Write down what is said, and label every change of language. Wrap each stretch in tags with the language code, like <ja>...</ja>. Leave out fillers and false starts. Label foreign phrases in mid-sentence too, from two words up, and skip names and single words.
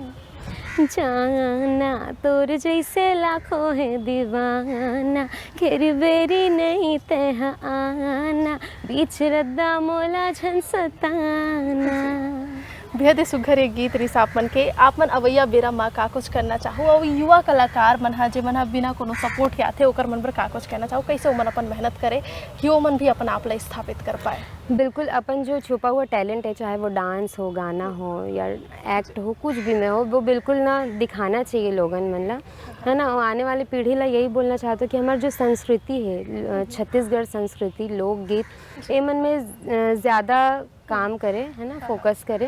<hne>जाना तोर जैसे लाखों है दीवाना, खेरी बेरी नहीं तह आना, बीच रद्दा मोला झन सताना। बेहद ही सुघर एक गीत रही आप मन के। आप मन अवैया बेरा माँ का कुछ करना चाहो और युवा कलाकार मन हा जे मन हा बिना कोनो सपोर्ट के आथे ओकर मन पर का कुछ कहना चाहो, कैसे मन अपन मेहनत करे कि वो मन भी अपन आप ला स्थापित कर पाए? बिल्कुल अपन जो छुपा हुआ टैलेंट है चाहे वो डांस हो गाना हो या एक्ट हो कुछ भी में हो वो बिल्कुल ना दिखाना चाहिए लोगन मन ला, है ना। और आने वाली पीढ़ी ला यही बोलना चाहता हूँ कि हमारी जो संस्कृति है छत्तीसगढ़ संस्कृति लोकगीत ए मन में ज़्यादा काम करे, है ना, फोकस करे।</hne>